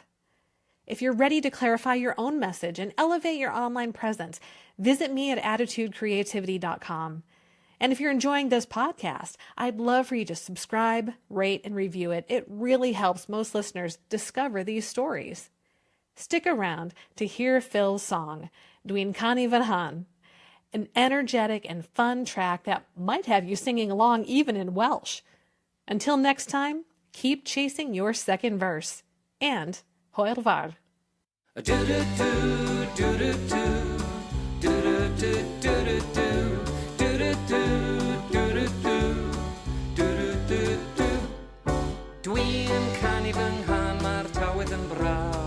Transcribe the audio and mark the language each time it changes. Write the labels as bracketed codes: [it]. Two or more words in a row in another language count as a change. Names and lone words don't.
[en] If you're ready to clarify your own message and elevate your online presence, visit me at attitudecreativity.com. And if you're enjoying this podcast, I'd love for you to subscribe, rate, and review it. It really helps most listeners discover these stories. Stick around to hear Phil's song, [cy] Dwi'n canu nghân, [en] an energetic and fun track that might have you singing along even in Welsh. Until next time, keep chasing your second verse. [cy] And hwyl fawr. Dwi'n canu fy nghân, mae'r tywydd yn braf.